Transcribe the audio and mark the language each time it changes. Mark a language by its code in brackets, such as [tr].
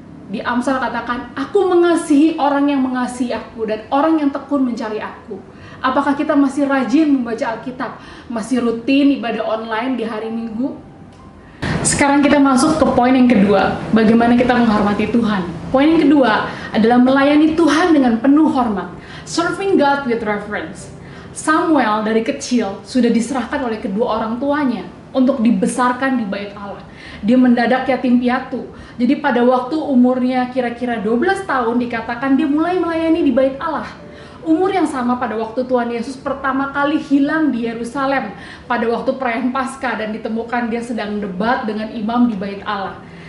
[id] Di Amsal katakan, aku mengasihi orang yang mengasihi aku dan orang yang tekun mencari aku. Apakah kita masih rajin membaca Alkitab? Masih rutin ibadah online di hari Minggu? Sekarang kita masuk ke poin yang kedua, bagaimana kita menghormati Tuhan. Poin yang kedua adalah melayani Tuhan dengan penuh hormat. [en] Serving God with reverence. [id] Samuel dari kecil sudah diserahkan oleh kedua orang tuanya untuk dibesarkan di bait Allah. Dia mendadak yatim piatu. Jadi pada waktu umurnya kira-kira 12 tahun dikatakan dia mulai melayani di bait Allah. Umur yang sama pada waktu Tuhan Yesus pertama kali hilang di Yerusalem pada waktu perayaan Paskah dan ditemukan dia sedang debat dengan imam di bait Allah.